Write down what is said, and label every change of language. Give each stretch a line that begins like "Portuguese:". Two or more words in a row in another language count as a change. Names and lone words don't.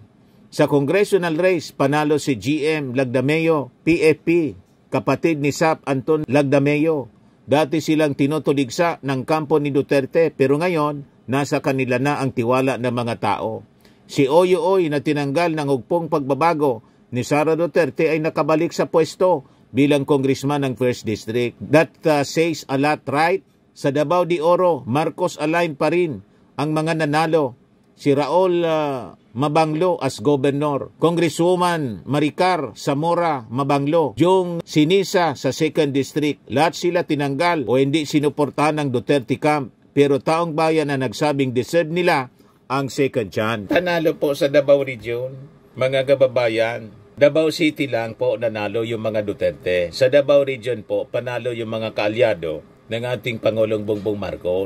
Filipino: Sa congressional race, panalo si GM Lagdameo, PFP, kapatid ni Sap Anton Lagdameo. Dati silang tinutuligsa ng kampo ni Duterte, pero ngayon, nasa kanila na ang tiwala ng mga tao. Si Oyo Oy na tinanggal ng hugpong pagbabago ni Sara Duterte ay nakabalik sa pwesto bilang congressman ng 1st District.
English: That says a lot, right?
Filipino: Sa Davao de Oro, Marcos aligned pa rin ang mga nanalo. Si Raul Mabanglo
English: as governor,
Filipino: Congresswoman Maricar Zamora Mabanglo, yung Sinisa sa 2nd District. Lahat sila tinanggal o hindi sinuportahan ng Duterte camp, pero taong bayan na nagsabing deserve nila ang
English: second chance.
Filipino: Nanalo po sa Davao Region, mga kababayan. Davao City lang po nanalo yung mga Duterte. Sa Davao Region po, panalo yung mga kaalyado ng ating Pangulong Bongbong Marcos.